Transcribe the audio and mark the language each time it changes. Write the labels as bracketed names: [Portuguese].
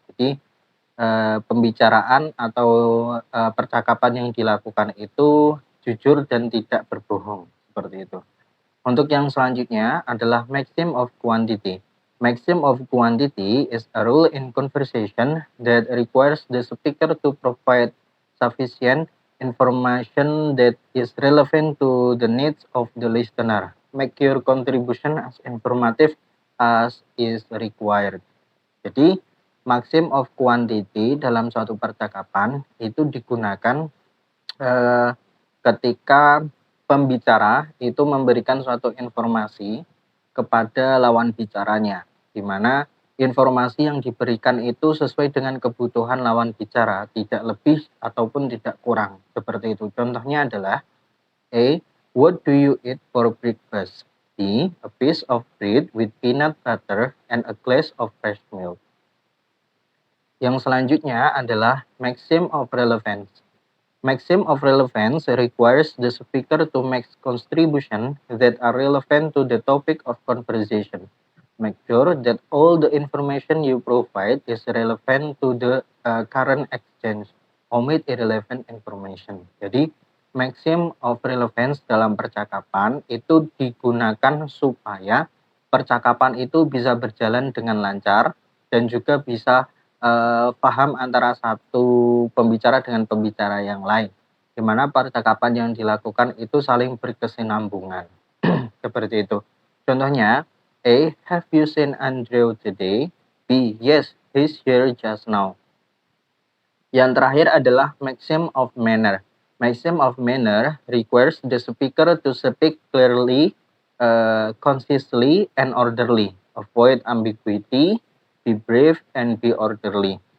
[Indonesian] Jadi pembicaraan atau percakapan yang dilakukan itu jujur dan tidak berbohong, seperti itu. Untuk yang selanjutnya adalah maxim of quantity. [English] Maxim of quantity is a rule in conversation that requires the speaker to provide sufficient information that is relevant to the needs of the listener. Make your contribution as informative as is required. [Indonesian] Jadi, maxim of quantity dalam suatu percakapan itu digunakan ketika pembicara itu memberikan suatu informasi kepada lawan bicaranya, di mana informasi yang diberikan itu sesuai dengan kebutuhan lawan bicara, tidak lebih ataupun tidak kurang, seperti itu. Contohnya adalah A. [English] What do you eat for breakfast? B. A piece of bread with peanut butter and a glass of fresh milk. [Indonesian] Yang selanjutnya adalah maxim of relevance. [English] Maxim of relevance requires the speaker to make contributions that are relevant to the topic of conversation. Make sure that all the information you provide is relevant to the current exchange. Omit irrelevant information. [Indonesian] Jadi, maxim of relevance dalam percakapan itu digunakan supaya percakapan itu bisa berjalan dengan lancar dan juga bisa paham antara satu pembicara dengan pembicara yang lain, di mana percakapan yang dilakukan itu saling berkesinambungan. Seperti itu. Contohnya, A. [English] Have you seen Andrew today? B. Yes, he's here just now. [Indonesian] Yang terakhir adalah maxim of manner. [English] Maxim of manner requires the speaker to speak clearly, concisely, and orderly. Avoid ambiguity, be brief, and be orderly.